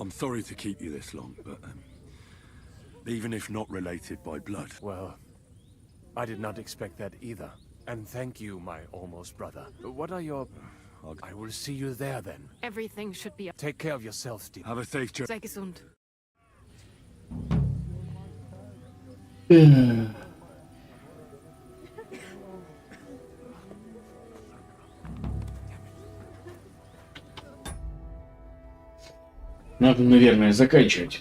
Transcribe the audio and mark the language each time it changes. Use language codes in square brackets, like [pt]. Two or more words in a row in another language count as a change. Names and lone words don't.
[en] I'm sorry to keep you this long, but... even if not related by blood... Well, I did not expect that either. And thank you, my almost brother. What are your... I will see you there then. Everything should be... Take care of yourself, Steve. Have a safe trip. [de] Sei gesund. [ru] Надо, наверное, заканчивать.